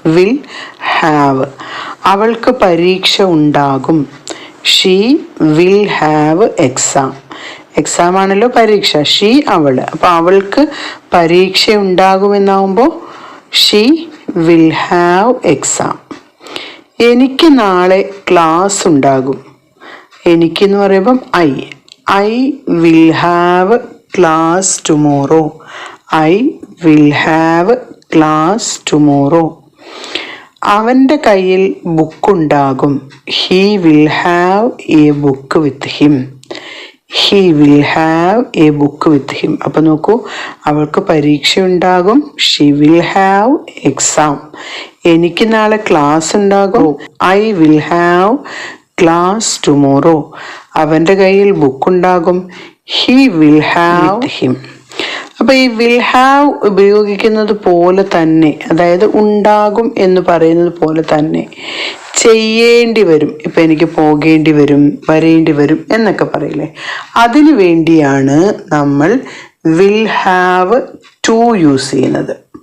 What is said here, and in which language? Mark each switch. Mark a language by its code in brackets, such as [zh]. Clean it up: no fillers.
[en] will have, [ml] അവൾക്ക് പരീക്ഷ ഉണ്ടാകും. [en] She will have exam. Exam [ml] ആണല്ലോ പരീക്ഷ. [en] She അവൾ. [ml] അപ്പം അവൾക്ക് പരീക്ഷ ഉണ്ടാകുമെന്നാവുമ്പോൾ [en] She will have exam. [ml] എനിക്ക് നാളെ ക്ലാസ് ഉണ്ടാകും. എനിക്കെന്ന് പറയുമ്പം [en] I will have class tomorrow. I will have class tomorrow. [ml] അവൻ്റെ കയ്യിൽ ബുക്കുണ്ടാകും. [en] He will have a book with him. He will have a book with him. [ml] അപ്പം നോക്കൂ, അവൾക്ക് പരീക്ഷ ഉണ്ടാകും. [en] She will have exam. [ml] എനിക്ക് നാളെ ക്ലാസ് ഉണ്ടാകും. [en] I will have class tomorrow. [ml] അവൻ്റെ കയ്യിൽ ബുക്കുണ്ടാകും. [en] He will have him. [ml] അപ്പം ഈ വിൽ ഹാവ് ഉപയോഗിക്കുന്നത് പോലെ തന്നെ, അതായത് ഉണ്ടാകും എന്ന് പറയുന്നത് പോലെ തന്നെ ചെയ്യേണ്ടി വരും. ഇപ്പം എനിക്ക് പോകേണ്ടി വരും, വരേണ്ടി വരും എന്നൊക്കെ പറയില്ലേ, അതിനു വേണ്ടിയാണ് നമ്മൾ വിൽ ഹാവ് ടു യൂസ് ചെയ്യുന്നത്.